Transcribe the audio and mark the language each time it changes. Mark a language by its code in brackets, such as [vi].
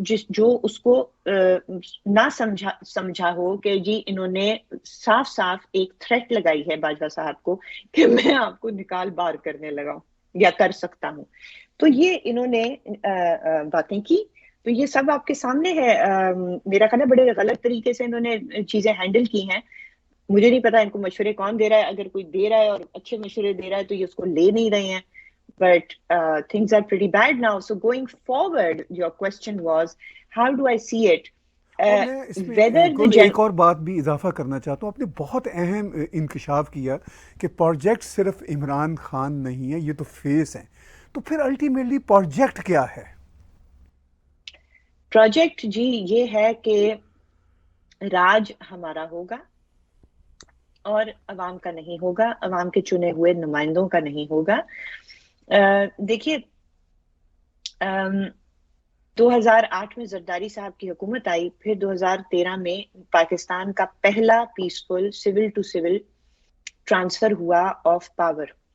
[ur] جو اس کو نہ سمجھا ہو کہ جی انہوں نے صاف صاف ایک تھریٹ لگائی ہے باجوہ صاحب کو کہ میں آپ کو نکال بار کرنے لگا ہوں یا کر سکتا ہوں۔ تو یہ انہوں نے باتیں کی، تو یہ سب آپ کے سامنے ہے۔ میرا خیال ہے بڑے غلط طریقے سے انہوں نے چیزیں ہینڈل کی ہیں۔ مجھے نہیں پتا ان کو مشورے کون دے رہا ہے، اگر کوئی دے رہا ہے اور اچھے مشورے دے رہا ہے تو یہ اس کو لے نہیں رہے ہیں، [en] but things are pretty bad now. So going forward, your question was, how do I see it? [ur] اور میں اس میں [en] Whether the [ur] ایک اور بات بھی اضافہ کرنا چاہتا ہوں، آپ نے بہت اہم انکشاف کیا کہ پروجیکٹ صرف عمران خان نہیں ہے، یہ تو فیس ہیں، تو پھر الٹیمیٹلی پروجیکٹ کیا ہے؟ پروجیکٹ جی یہ ہے کہ راج ہمارا ہوگا اور عوام کا نہیں ہوگا، عوام کے چنے ہوئے نمائندوں کا نہیں ہوگا۔ دیکھیے 2008 میں زرداری صاحب کی حکومت آئی، پھر 2013 میں پاکستان کا پہلا peaceful civil to civil transfer ہوا آف پاور،